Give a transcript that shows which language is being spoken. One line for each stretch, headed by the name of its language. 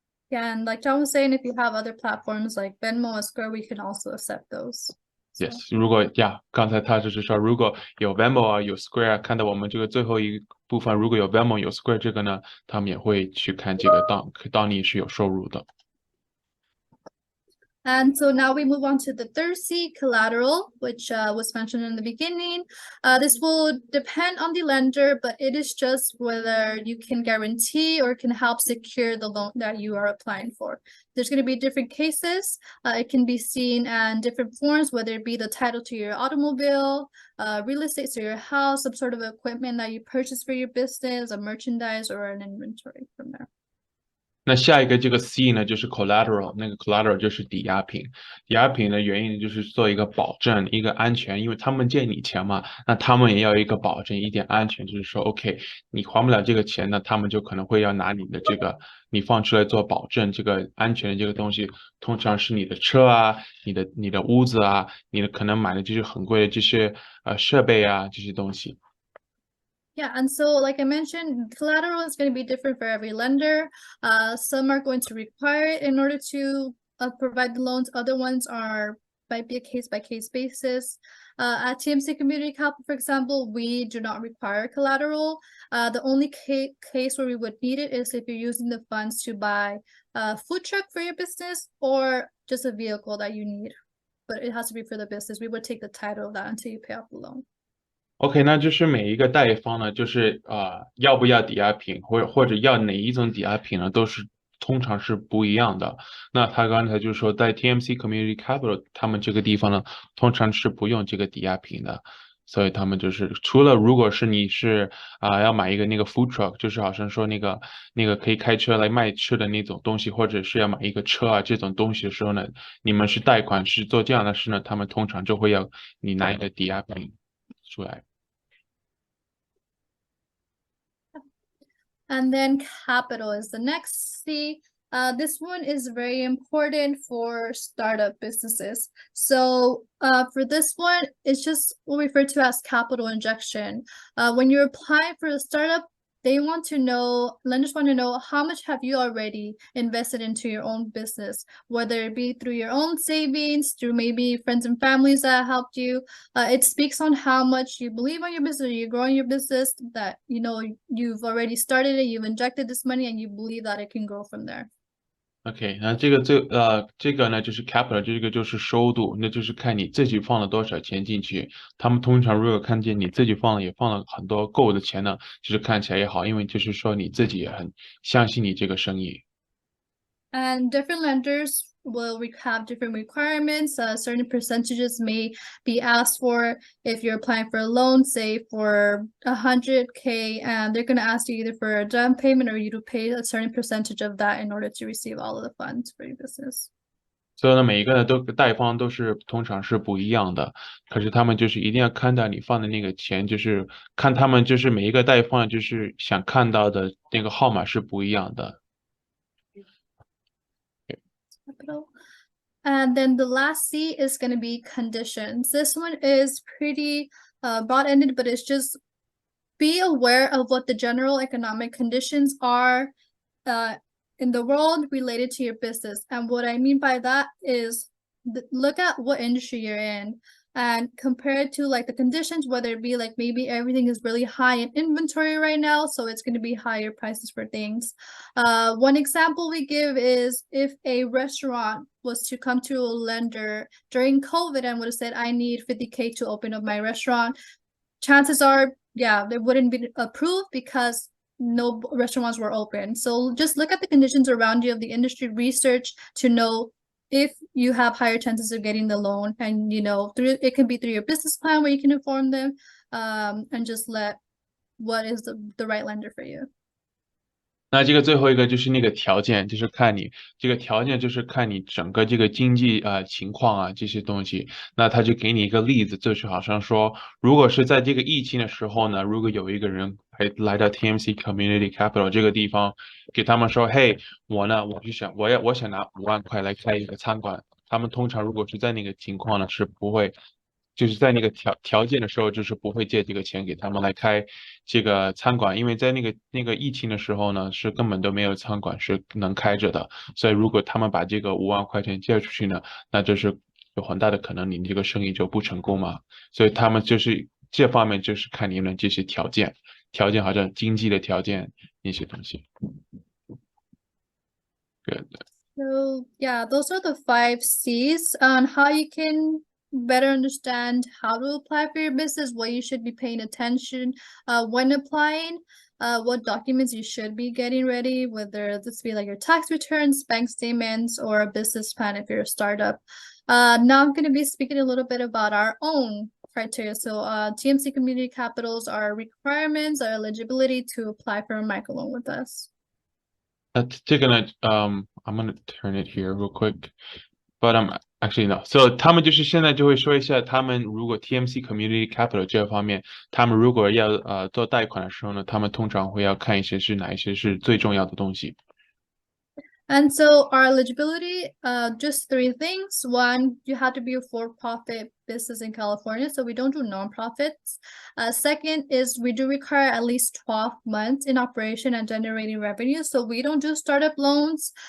English: Yeah, and like John was saying, if you have other platforms like Venmo or Square, we can also accept those.
Chinese: Yes， 如果刚才他就是说，如果有 Venmo 啊，有 Square 啊，看到我们这个最后一部分，如果有 Venmo 有 Square 这个呢，他们也会去看这个当你是有收入的。
English: And so now we move on to the third C, collateral, which was mentioned in the beginning. This will depend on the lender, but it is just whether you can guarantee or can help secure the loan that you are applying for. There's going to be different cases. It can be seen in different forms, whether it be the title to your automobile, real estate to your house, some sort of equipment that you purchase for your business, a merchandise, or an inventory from there.
Chinese: 那下一个这个 C 呢，就是 collateral， 那个 collateral 就是抵押品。抵押品的原因就是做一个保证，一个安全，因为他们借你钱嘛，那他们也要一个保证，一点安全，就是说 OK， 你还不了这个钱呢，他们就可能会要拿你的这个你放出来做保证，这个安全的这个东西，通常是你的车啊，你的屋子啊，你的可能买的这些很贵的这些设备啊，这些东西。
English: Yeah, and so like I mentioned, collateral is going to be different for every lender. Some are going to require it in order to provide the loans. Other ones might be a case-by-case basis. At TMC Community Capital, for example, we do not require collateral. The only case where we would need it is if you're using the funds to buy a food truck for your business or just a vehicle that you need. But it has to be for the business. We would take the title of that until you pay off the loan.
Chinese: OK， 那就是每一个贷方呢，就是要不要抵押品，或者要哪一种抵押品呢，都是通常是不一样的。那他刚才就说，在 TMC Community Capital 他们这个地方呢，通常是不用这个抵押品的，所以他们就是除了如果是你是要买一个那个 food truck， 就是好像说那个可以开车来卖吃的那种东西，或者是要买一个车啊这种东西的时候呢，你们是贷款是做这样的事呢，他们通常就会要你拿一个抵押品出来。
English: And then capital is the next C. This one is very important for startup businesses. So for this one, it's just what we refer to as capital injection. When you're applying for a startup, lenders want to know how much have you already invested into your own business, whether it be through your own savings, through maybe friends and families that helped you. It speaks on how much you believe on your business, you're growing your business, that you've already started it, you've injected this money, and you believe that it can grow from there.
Chinese: OK， 那这个呢就是 capital， 这个就是收入，那就是看你自己放了多少钱进去。他们通常如果看见你自己也放了很多够的钱呢，就是看起来也好，因为就是说你自己也很相信你这个生意。
English: And different lenders will have different requirements. Certain percentages may be asked for if you're applying for a loan, say for 100K, and they're going to ask you either for a down payment or you to pay a certain percentage of that in order to receive all of the funds for your business.
Chinese: 所以呢，每一个贷方都是通常是不一样的，可是他们就是一定要看到你放的那个钱，就是看他们就是每一个贷方就是想看到的那个号码是不一样的。
English: Capital. And then the last C is going to be conditions. This one is pretty broad-ended, but it's just be aware of what the general economic conditions are in the world related to your business. And what I mean by that is look at what industry you're in and compare it to like the conditions, whether it be like maybe everything is really high in inventory right now, so it's going to be higher prices for things. One example we give is if a restaurant was to come to a lender during COVID and would have said, I need 50K to open up my restaurant, chances are, yeah, they wouldn't be approved because no restaurants were open. So just look at the conditions around you of the industry research to know if you have higher chances of getting the loan, and it can be through your business plan where you can inform them and just let what is the right lender for you.
Chinese: 那这个最后一个就是那个条件，就是看你这个条件，就是看你整个这个经济情况啊这些东西。那他就给你一个例子，就是好像说，如果是在这个疫情的时候呢，如果有一个人来到 TMC Community Capital 这个地方，给他们说，嘿，我想拿5万块来开一个餐馆。他们通常如果是在那个情况呢，是不会。就是在那个条件的时候，就是不会借这个钱给他们来开这个餐馆，因为在那个疫情的时候呢，是根本都没有餐馆是能开着的，所以如果他们把这个5万块钱借出去呢，那就是有很大的可能你这个生意就不成功嘛，所以他们就是这方面就是看你们这些条件好像经济的条件那些东西。Good.
English: So yeah, those are the 5 C's on how you can better understand how to apply for your business, what you should be paying attention when applying, what documents you should be getting ready, whether this be like your tax returns, bank statements, or a business plan if you're a startup. Now I'm going to be speaking a little bit about our own criteria. So TMC Community Capital's our requirements, our eligibility to apply for a microloan with us. I'm gonna turn it here real quick, but actually no.
Chinese: So 他们就是现在就会说一下，他们如果 TMC Community Capital 这方面，他们如果要做贷款的时候呢，他们通常会要看一些是哪一些是最重要的东西。
English: And so our eligibility, just 3 things. 1, you have to be a for-profit business in California, so we don't do nonprofits. 2nd is we do require at least 12 months in operation and generating revenue, so we don't do startup loans.